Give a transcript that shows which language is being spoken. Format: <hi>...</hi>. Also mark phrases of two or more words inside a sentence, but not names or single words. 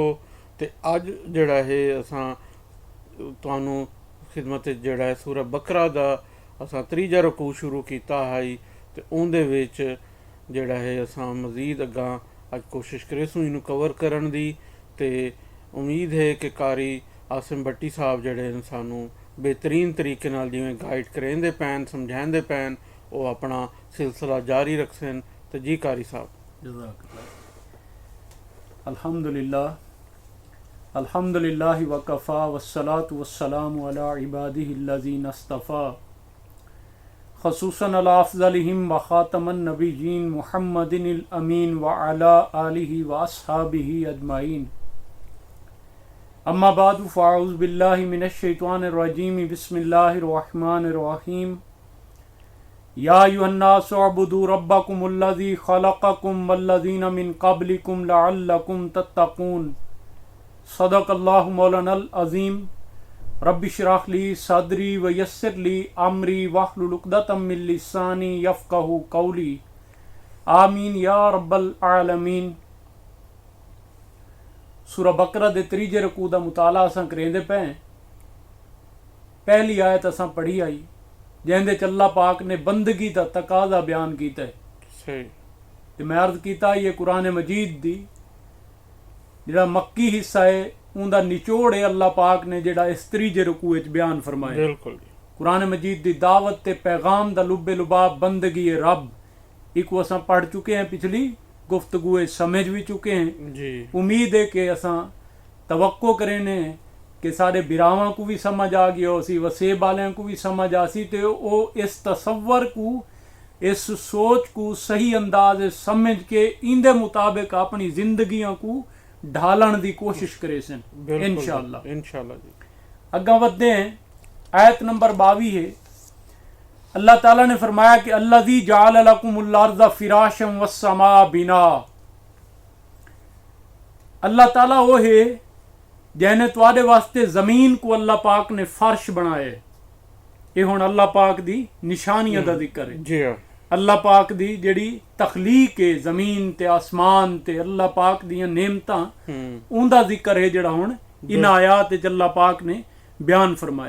<skr>ते अज जिहड़ा है असां तुहानूं खिदमत जिहड़ा है सूरह बकरा दा असां त्रीजा रकू शुरू कीता है ते उहदे विच जिहड़ा है असां मज़ीद अग्गां अज कोशिश करेसूं इनू कवर करन दी। ते उम्मीद है कि कारी आसिम भट्टी साहब जिहड़े ने सानू बेहतरीन तरीके नाल जिवें गाइड करेंदे पैन समझांदे पैन वो अपना सिलसिला जारी रखसन। तो जी कारी साहब।</skr> <ar>الحمد لله الحمد لله وكفى والصلاة والسلام على عباده الذين اصطفى خصوصا على أفضلهم وخاتم النبيين محمد الأمين وعلى آله وأصحابه أجمعين. أما بعد فأعوذ بالله من الشيطان الرجيم بسم الله الرحمن الرحيم. يا أيها الناس اعبدوا ربكم الذي خلقكم والذين من قبلكم لعلكم تتقون. صدق الله مولانا العظيم. رب اشرح لي صدري ويسر لي أمري واحلل عقدة من لساني يفقهوا قولي. آمين يا رب العالمين.</ar> <skr>सूरह बकरा दे त्रीजे रकू दा मुताला असां करेंदे पे। पहली आयत असां पढ़ी आई जिहदे च अल्लाह पाक ने बंदगी दा तकाजा बयान कीता है। ते मैं अर्ज़ कीता ये कुरान मजीद दी जिहड़ा मक्की हिस्सा है उनका निचोड़ है अल्लाह पाक ने जिहड़ा इस त्रीजे रकू विच बयान फरमाया। बिल्कुल कुरान मजीद दी दावत ते पैगाम दा लुब्बे लुबाब बंदगी है रब एक असां पढ़ चुके हैं, पिछली गुफ्तगू समझ भी चुके हैं जी। उम्मीद है कि असां तवक्को करें ने कि साढ़े बिरावां को भी समझ आ गया हो सी वसेब वालियां को भी समझ आ सी तो वो इस तसव्वर को इस सोच को सही अंदाज समझ के इंदे मुताबिक अपनी जिंदगियां को ढालन की कोशिश करे सन इंशाअल्लाह जी। अग्गा वधदे हैं। आयत नंबर 22 है। अल्लाह ताला ने फरमाया कि</skr> <ar>الذي جعل لكم الأرض فراشا والسماء بناء.</ar> <skr>अल्लाह ताला वो है जिहने तुहाडे वास्ते जमीन को अल्लाह पाक ने फर्श बनाया। ये हुण अल्लाह पाक दी निशानियां दा जिक्र है जी। अल्लाह पाक दी जिहड़ी तखलीक है जमीन ते आसमान ते अल्लाह पाक दियां नेमतां उनदा जिक्र है जिहड़ा हुण इन आयात च अल्लाह पाक ने बयान फरमाया।</skr>